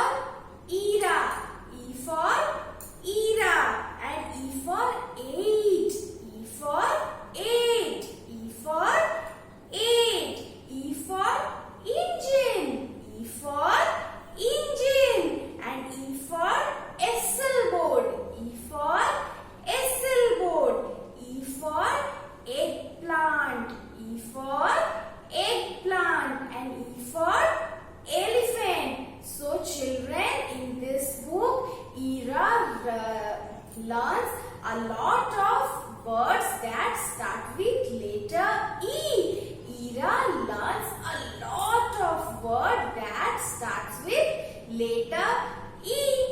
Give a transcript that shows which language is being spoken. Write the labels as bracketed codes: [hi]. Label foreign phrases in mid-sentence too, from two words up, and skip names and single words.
[en] era, E for era, and E for eight, E for eight, E for eight, E for engine, E for engine, and E for easel board, E for easel board, E for eggplant, E for eggplant, and E for elephant. So children, in this book, Era learns a lot of words that start with letter E. Era learns a lot of words that starts with letter E.